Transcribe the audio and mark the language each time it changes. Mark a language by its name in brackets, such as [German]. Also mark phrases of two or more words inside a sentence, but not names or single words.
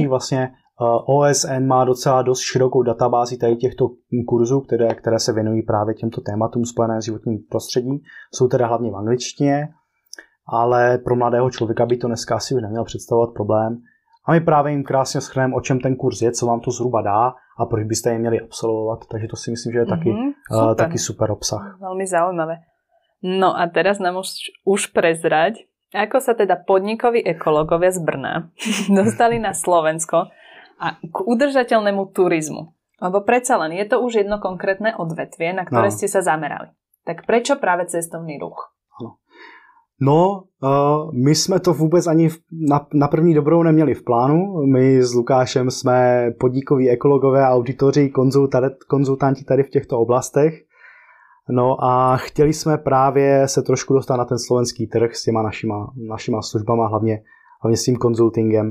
[Czech] Vlastně OSN má docela dost širokou databázi tady těchto kurzů, které se věnují právě těmto tématům spojené s životním prostředím. Jsou teda hlavně v angličtině, ale pro mladého člověka by to dneska asi už neměl představovat problém. A my právě jim krásně shrneme, o čem ten kurz je, co vám to zhruba dá a proč byste je měli absolvovat. Takže to si myslím, že je taky super obsah. [Slovak] Veľmi zaujímavé. No a teraz nám už prezrať, ako sa teda podnikoví ekológovia z Brna dostali na Slovensko a k udržateľnému turizmu. Lebo predsa len je to už jedno konkrétne odvetvie, na ktoré ste sa zamerali. Tak prečo práve cestovný ruch? [Czech] No, my jsme to vůbec ani na první dobrou neměli v plánu. My s Lukášem jsme podnikoví ekologové, auditoři, konzultanti tady v těchto oblastech. No a chtěli jsme právě se trošku dostat na ten slovenský trh s těma našima službama, hlavně s tím konzultingem.